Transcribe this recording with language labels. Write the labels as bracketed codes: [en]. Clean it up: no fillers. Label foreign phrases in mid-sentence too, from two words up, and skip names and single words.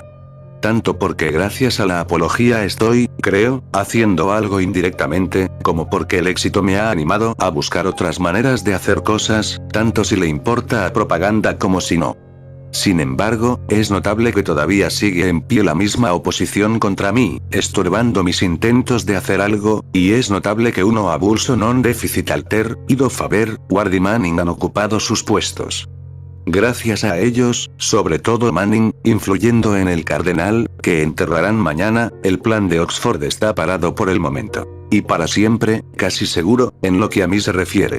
[es] Tanto porque gracias a la apología estoy, creo, haciendo algo indirectamente, como porque el éxito me ha animado a buscar otras maneras de hacer cosas, tanto si le importa a propaganda como si no. Sin embargo, es notable que todavía sigue en pie la misma oposición contra mí, estorbando mis intentos de hacer algo, y es notable que [la] uno abulso non deficit alter, [es] ido Faber, Ward y Manning han ocupado sus puestos. Gracias a ellos, sobre todo Manning, influyendo en el cardenal, que enterrarán mañana, el plan de Oxford está parado por el momento. Y para siempre, casi seguro, en lo que a mí se refiere.